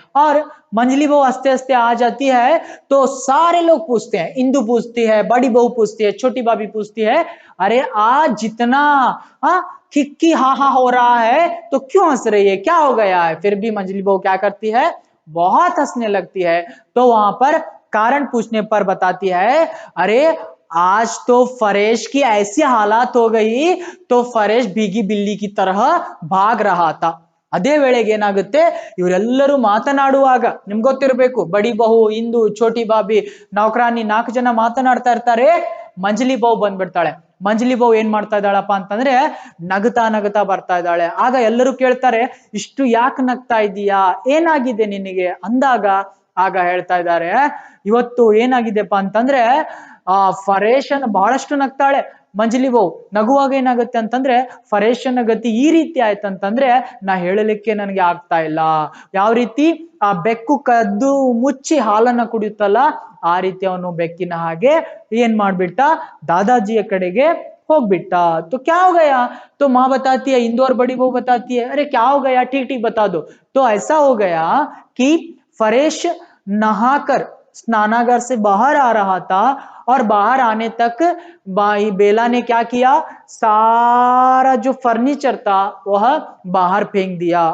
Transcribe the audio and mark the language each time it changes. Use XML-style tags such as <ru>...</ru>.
<hi>और मंजली बहू हंसते हंसते आ जाती है तो सारे लोग पूछते हैं, इंदु पूछती है, बड़ी बहू पूछती है, छोटी भाभी पूछती है, अरे आज जितना खिक्की हा हा हो रहा है तो क्यों हंस रही है, क्या हो गया है? फिर भी मंजली बहू क्या करती है, बहुत हंसने लगती है। तो वहां पर कारण पूछने पर बताती है, अरे आज तो फरेश की ऐसी हालात हो गई तो फरेश भीगी बिल्ली की तरह भाग रहा था।</hi> <kn>ಅದೇ ವೇಳೆಗೆ ಏನಾಗುತ್ತೆ, ಇವರೆಲ್ಲರೂ ಮಾತನಾಡುವಾಗ ನಿಮ್ಗೆ ಗೊತ್ತಿರಬೇಕು, ಬಡಿ ಬಹು, ಇಂದು, ಚೋಟಿ ಬಾಬಿ, ನೌಕರಾನಿ 4 ಜನ ಮಾತನಾಡ್ತಾ ಇರ್ತಾರೆ. ಮಂಜಲಿ ಬಹು ಬಂದ್ಬಿಡ್ತಾಳೆ. ಮಂಜಲಿ ಬಹು ಏನ್ ಮಾಡ್ತಾ ಇದ್ದಾಳಪ್ಪ ಅಂತಂದ್ರೆ ನಗತಾ ನಗತಾ ಬರ್ತಾ ಇದ್ದಾಳೆ. ಆಗ ಎಲ್ಲರೂ ಕೇಳ್ತಾರೆ, ಇಷ್ಟು ಯಾಕೆ ನಗ್ತಾ ಇದೀಯಾ, ಏನಾಗಿದೆ ನಿನಗೆ ಅಂದಾಗ ಆಗ ಹೇಳ್ತಾ ಇದ್ದಾರೆ, ಇವತ್ತು ಏನಾಗಿದೆಪ್ಪ ಅಂತಂದ್ರೆ ಫರೇಶನ್ ಬಹಳಷ್ಟು ನಗ್ತಾಳೆ. ಮಂಜಲಿ ಬಹು ನಗುವಾಗ ಏನಾಗುತ್ತೆ ಅಂತಂದ್ರೆ ಫರೇಶನ ಗತಿ ಈ ರೀತಿ ಆಯ್ತಂತಂದ್ರೆ ನಾ ಹೇಳಲಿಕ್ಕೆ ನನಗೆ ಆಗ್ತಾ ಇಲ್ಲ. ಯಾವ ರೀತಿ ಆ ಬೆಕ್ಕು ಕದ್ದು ಮುಚ್ಚಿ ಹಾಲನ್ನ ಕುಡಿಯುತ್ತಲ್ಲ ಆ ರೀತಿ ಅವನು ಬೆಕ್ಕಿನ ಹಾಗೆ ಏನ್ ಮಾಡ್ಬಿಟ್ಟ, ದಾದಾಜಿಯ ಕಡೆಗೆ ಹೋಗ್ಬಿಟ್ಟ.</kn> <hi>तो क्या हो गया? तो माँ बताती है, इंदु और बड़ी बहू बताती है, अरे क्या हो गया, ठीक ठीक बता दो। तो ऐसा हो गया कि फरेश नहाकर स्नानागार से बाहर आ रहा था और बाहर आने तक बेला ने क्या किया, सारा जो फर्नीचर था वह बाहर फेंक दिया।</hi>